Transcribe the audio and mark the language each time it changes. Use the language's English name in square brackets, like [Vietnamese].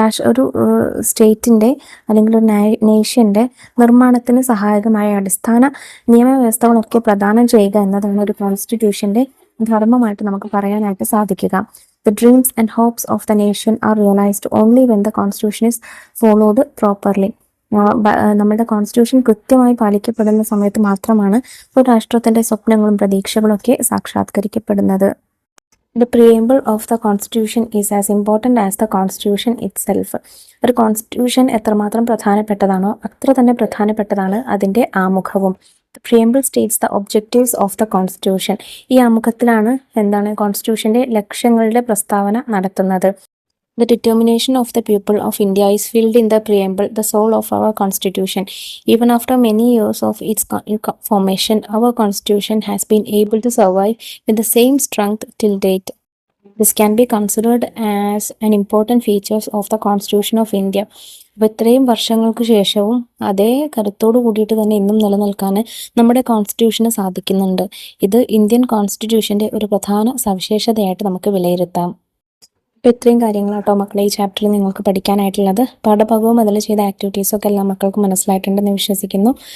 [Malayalam] ഒരു സ്റ്റേറ്റിന്റെ അല്ലെങ്കിൽ ഒരു നേഷ്യന്റെ നിർമ്മാണത്തിന് സഹായകമായ അടിസ്ഥാന നിയമവ്യവസ്ഥകളൊക്കെ പ്രദാനം ചെയ്യുക എന്നതാണ് ഒരു കോൺസ്റ്റിറ്റ്യൂഷന്റെ ധർമ്മമായിട്ട് നമുക്ക് പറയാനായിട്ട് സാധിക്കുക. [English] The dreams and hopes of the nation are realised only when the constitution is followed properly. [Malayalam] നമ്മുടെ കോൺസ്റ്റിറ്റ്യൂഷൻ കൃത്യമായി പാലിക്കപ്പെടുന്ന സമയത്ത് മാത്രമാണ് ഒരു രാഷ്ട്രത്തിന്റെ സ്വപ്നങ്ങളും പ്രതീക്ഷകളും ഒക്കെ സാക്ഷാത്കരിക്കപ്പെടുന്നത്. [English] The preamble of the constitution is as important as the constitution itself. [Malayalam] ഒരു കോൺസ്റ്റിറ്റ്യൂഷൻ എത്രമാത്രം പ്രധാനപ്പെട്ടതാണോ അത്ര തന്നെ പ്രധാനപ്പെട്ടതാണ് അതിൻ്റെ ആമുഖവും. [English] The preamble states the objectives of the constitution. [Malayalam] ഈ ആമുഖത്തിലാണ് എന്താണ് കോൺസ്റ്റിറ്റ്യൂഷന്റെ ലക്ഷ്യങ്ങളുടെ പ്രസ്താവന നടത്തുന്നത്. [English] The determination of the people of India is filled in the preamble, the soul of our constitution. Even after many years of its formation, our constitution has been able to survive with the same strength till date. This can be considered as an important feature of the constitution of India. [Malayalam] അപ്പോൾ ഇത്രയും വർഷങ്ങൾക്ക് ശേഷവും അതേ കരുത്തോട് കൂടിയിട്ട് തന്നെ ഇന്നും നിലനിൽക്കാൻ നമ്മുടെ കോൺസ്റ്റിറ്റ്യൂഷന് സാധിക്കുന്നുണ്ട്. ഇത് ഇന്ത്യൻ കോൺസ്റ്റിറ്റ്യൂഷന്റെ ഒരു പ്രധാന സവിശേഷതയായിട്ട് നമുക്ക് വിലയിരുത്താം. അപ്പോൾ ഇത്രയും കാര്യങ്ങളാട്ടോ മക്കളെ ഈ ചാപ്റ്ററിൽ നിങ്ങൾക്ക് പഠിക്കാനായിട്ടുള്ളത്. പാഠഭാഗവും അതിൽ ചെയ്ത ആക്ടിവിറ്റീസും ഒക്കെ എല്ലാ മക്കൾക്കും മനസ്സിലായിട്ടുണ്ടെന്ന് വിശ്വസിക്കുന്നു.